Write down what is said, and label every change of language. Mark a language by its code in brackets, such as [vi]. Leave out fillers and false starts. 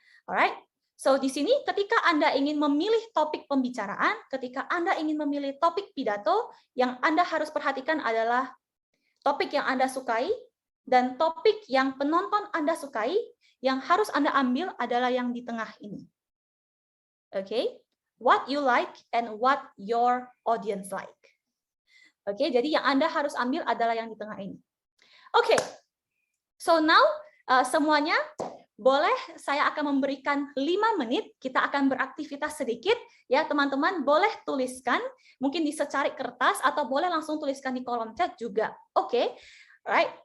[id] Alright, so di sini ketika Anda ingin memilih topik pembicaraan, ketika Anda ingin memilih topik pidato, yang Anda harus perhatikan adalah topik yang Anda sukai dan topik yang penonton Anda sukai. Yang harus Anda ambil adalah yang di tengah ini. [en] Okay, what you like and what your audience like. [id] Okay, jadi yang Anda harus ambil adalah yang di tengah ini. Okay, so now semuanya. Boleh saya akan memberikan 5 menit, kita akan beraktivitas sedikit, ya teman-teman, boleh tuliskan, mungkin di secari kertas, atau boleh langsung tuliskan di kolom chat juga, oke? Right?